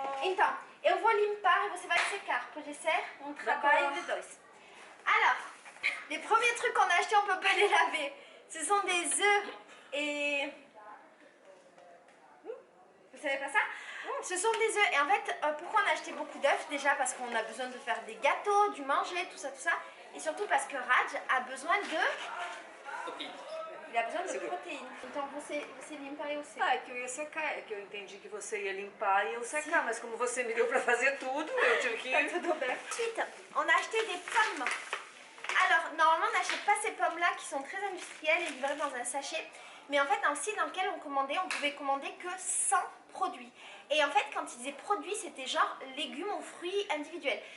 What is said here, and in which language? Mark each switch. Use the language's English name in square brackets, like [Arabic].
[Portuguese] Então, eu vou limpar e você vai secar. Pode ser um trabalho de dois. [French] Alors, les premiers trucs qu'on a achetés, on peut pas les laver. Ce sont des œufs et... Vous savez pas ça? Ce sont des œufs. Et en fait, pourquoi on a acheté beaucoup d'œufs? Déjà parce qu'on a besoin de faire des gâteaux, du manger, tout ça, tout ça. Et surtout parce que Raj a besoin de... Copine. Il a besoin de protéines. [Portuguese] Então você limpa e eu seco. Ah, é que eu ia secar, é que eu entendi que você ia limpar e eu secar, mas como você me deu pra fazer tudo, eu tive que... Tá tudo bem. [French] Ensuite, on a acheté des pommes. Alors, normalement, on n'achète pas ces pommes-là qui sont très industrielles et livrées dans un sachet. Mais en fait, dans le site dans lequel on commandait, on pouvait commander que 100 produits. Et en fait, quand ils disaient produits, c'était genre légumes ou fruits individuels.